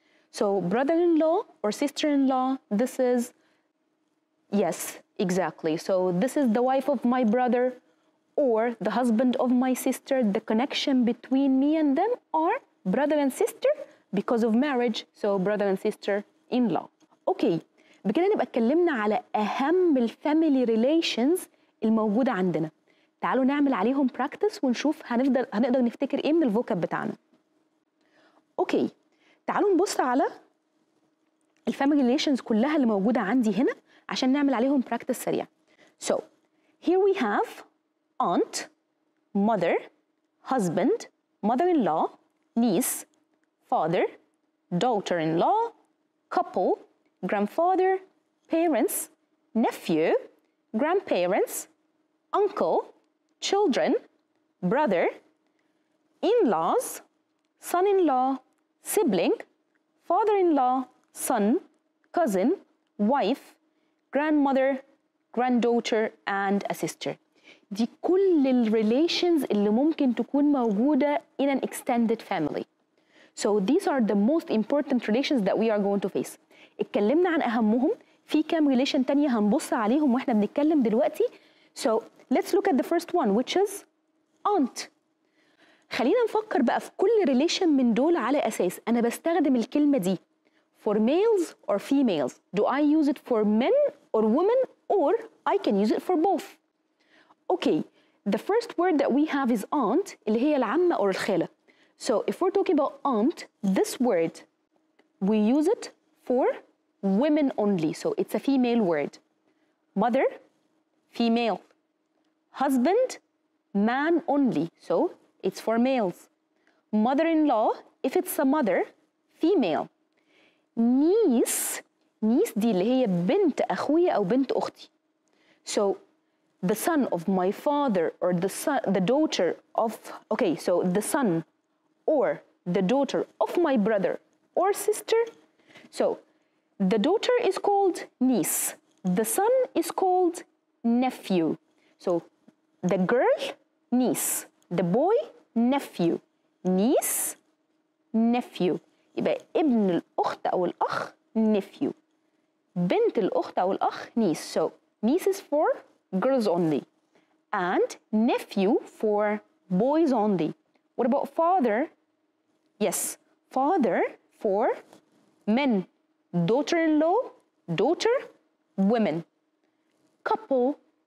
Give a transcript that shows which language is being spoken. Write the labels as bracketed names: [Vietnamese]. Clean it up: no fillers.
[English] So brother-in-law or sister-in-law, this is, yes, exactly. So this is the wife of my brother or the husband of my sister. The connection between me and them are brother and sister because of marriage. So brother and sister-in-law. [Arabic] Okay, بكده نبقى اتكلمنا على أهم الفاميلي ريليشنز الموجودة عندنا. تعالوا نعمل عليهم براكتس ونشوف هنقدر نفتكر ايه من الفوكاب بتاعنا. اوكي، تعالوا نبص على الفاميلي ريليشنز كلها اللي موجودة عندي هنا عشان نعمل عليهم براكتس سريع. [English] So, here we have aunt, mother, husband, mother-in-law, niece, father, daughter-in-law, couple, grandfather, parents, nephew, grandparents, uncle, children, brother, in-laws, son-in-law, sibling, father-in-law, son, cousin, wife, grandmother, granddaughter, and a sister. [Arabic] دي كل الريليشنز اللي ممكن تكون موجودة [English] in an extended family. So these are the most important relations that we are going to face. [Arabic] اتكلمنا عن أهمهم، في كام relation تانية هنبص عليهم واحنا بنتكلم دلوقتي. So let's look at the first one, which is aunt. خلينا نفكر بقى في كل relation من دول على أساس أنا بستخدم الكلمة دي [English] for males or females. Do I use it for men or women, or I can use it for both? Okay, the first word that we have is aunt, [Arabic] اللي هي العمة [English] or الخالة. So if we're talking about aunt, this word, we use it for women only. So it's a female word. Mother, female. Husband, man only, so it's for males. Mother-in-law, if it's a mother, female. [Arabic] Niece, niece دي اللي هي بنت أخويا أو بنت أختي. [English] So the son of my father or the daughter of, okay, so the son or the daughter of my brother or sister. So the daughter is called niece. The son is called nephew. So the girl, niece. The boy, nephew. Niece, nephew. [Arabic] يبقى ابن الأخت أو الأخ nephew. بنت الأخت أو الأخ niece. [English] So niece is for girls only. And nephew for boys only. What about father? Yes, father for men. Daughter-in-law, daughter, women. Couple.